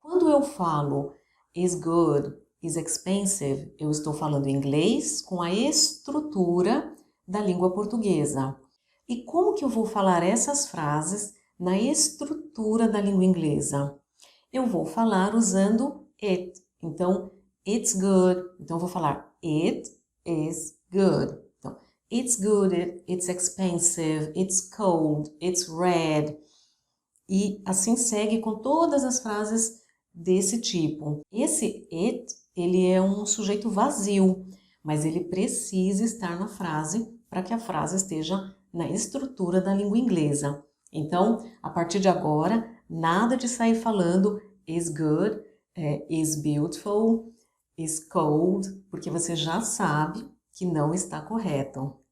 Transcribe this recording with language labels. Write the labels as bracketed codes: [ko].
[pt] Quando eu falo [en] is good, is expensive, [pt] eu estou falando inglês com a estrutura da língua portuguesa. E como que eu vou falar essas frases na estrutura da língua inglesa? Eu vou falar usando it. Então, [en] it's good. [pt] Então, eu vou falar [en] it is good. Então, it's good, it's expensive, it's cold, it's red. [pt] E assim segue com todas as frases desse tipo. Esse it, ele é um sujeito vazio, mas ele precisa estar na frase para que a frase esteja na estrutura da língua inglesa. Então, a partir de agora, nada de sair falando [en] is good, is beautiful, is cold, [pt] porque você já sabe que não está correto.